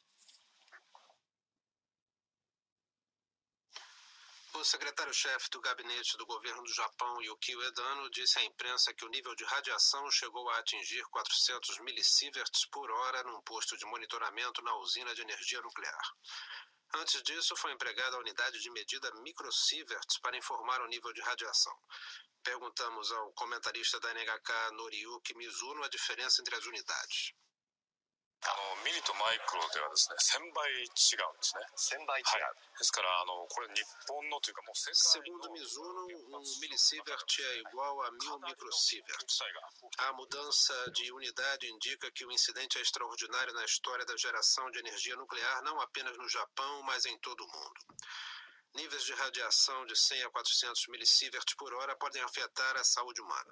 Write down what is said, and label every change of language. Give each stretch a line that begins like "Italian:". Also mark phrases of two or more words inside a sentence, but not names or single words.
Portuguese: O secretário-chefe do gabinete do governo do Japão, Yukio Edano, disse à imprensa que o nível de radiação chegou a atingir 400 millisieverts por hora num posto de monitoramento na usina de energia nuclear. Antes disso, foi empregada a unidade de medida microsieverts para informar o nível de radiação. Perguntamos ao comentarista da NHK, Noriyuki Mizuno, a diferença entre as unidades.
Japanese: ミリとマイクロではですね、1000倍違うんですね。1000倍違う。ですからこれ日本のというかもう世界の
Portuguese: Segundo Mizuno, milisievert é igual a 1000 microsieverts. A mudança de unidade indica que o incidente é extraordinário na história da geração de energia nuclear, não apenas no Japão, mas em todo o mundo. Níveis de radiação de 100 a 400 millisieverts por hora podem afetar a saúde humana.